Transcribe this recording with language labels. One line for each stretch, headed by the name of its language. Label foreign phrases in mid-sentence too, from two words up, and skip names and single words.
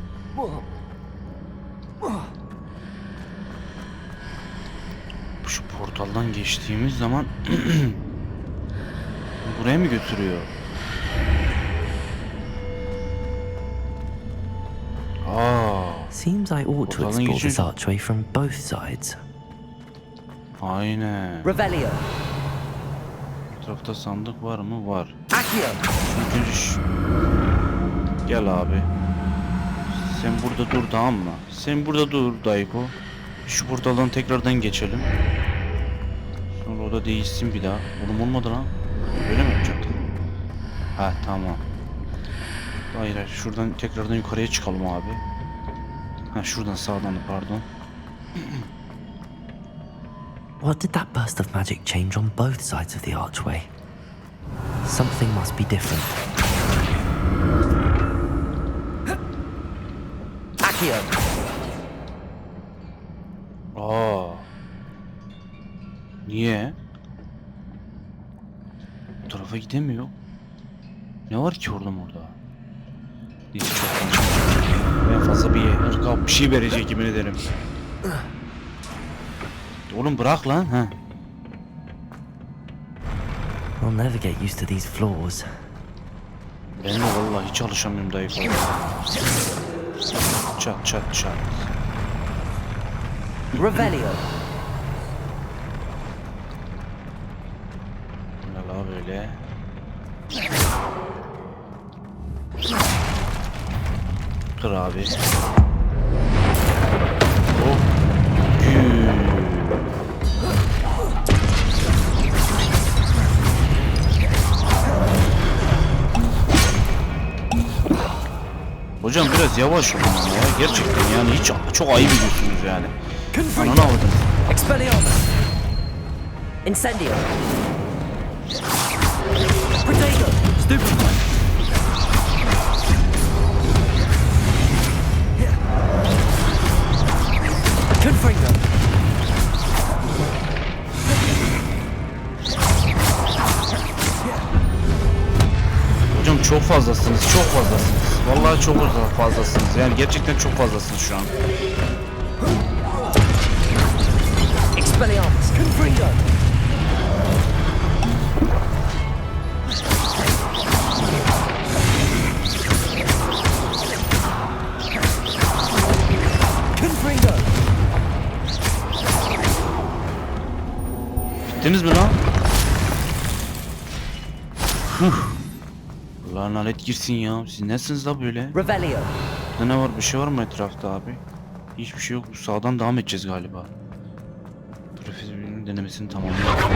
Turkish: Şu portaldan geçtiğimiz zaman buraya mı götürüyor?
English: Seems I ought to explore this archway from both sides.
Turkish: Aynen. Revelio. Etrafta sandık var mı? Var. Accio. Gel abi. Sen burada dur, tamam mı? Sen burada dur Dayko. Şu portaldan tekrardan geçelim. Sonra o da değişsin bir daha. Oğlum olmadı lan. Öyle mi yapacaktım? Ha tamam. Hayır hayır, şuradan tekrardan yukarıya çıkalım abi. Ha şuradan sağdan, pardon.
English: What did that burst of magic change on both sides of the archway? Something must be different.
Turkish: Accio. Niye? Bu tarafa gidemiyor. Ne var ki orada? Neyse, çok konuşmayacağım. En fazla bir şey verecek, yemin ederim. Oğlum bırak lan. Ha.
English: I'll never get used to these floors.
Turkish: Ben de vallahi hiç alışamıyorum dayı. Çat çat çat. Revelio. Ne la böyle? Kır abi. Oh. Hocam biraz yavaş olun ya, gerçekten yani hiç çok ayıp ediyorsunuz yani. Ananı avradın. Expelliarmus. Incendio. Protego. Stupefy. Confringo. Hocam çok fazlasınız, çok fazlasınız. Vallahi çok fazlasınız. Yani gerçekten çok fazlasınız şu an. Expelliarmus. Confringo. Confringo. Bittiniz mi lan? Allah lanet girsin ya. Siz nesiniz la böyle? Revelio. Ne var, bir şey var mı etrafta abi? Hiçbir şey yok. Sağdan devam edeceğiz galiba. Profesörün denemesini tamamlayalım.